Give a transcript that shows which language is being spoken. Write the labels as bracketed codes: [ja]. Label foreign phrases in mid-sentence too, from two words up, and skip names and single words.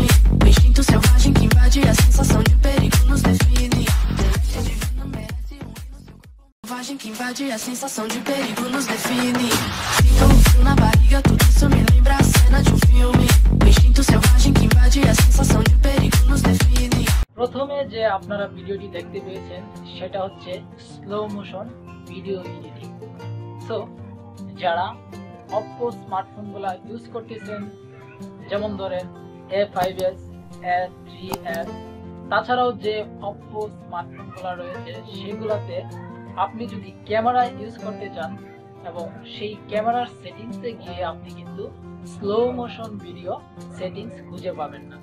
[pt] O instinto selvagem que invade a sensação de perigo nos define. Delícia divina merece um rei no seu corpo. Selvagem que invade a sensação de perigo nos define. Sinto um frio na barriga, tudo isso me lembra a cena de um filme. O instinto selvagem que invade a sensação de perigo nos define. [bn] প্রথমে যে আপনারা ভিডিওটি দেখতে পেয়েছেন সেটা হচ্ছে [en] slow motion video editing. [bn] সো যারা Oppo স্মার্টফোনগুলো ইউজ করতেছেন, যেমন ধরেন A5s, A3s, তাছাড়াও যে Oppo স্মার্টফোনগুলো রয়েছে সেগুলোতে আপনি যদি [en] camera use [bn] করতে চান এবং সেই ক্যামেরার সেটিংসে গিয়ে আপনি কিন্তু [en] slow motion video settings [bn] খুঁজে পাবেন না।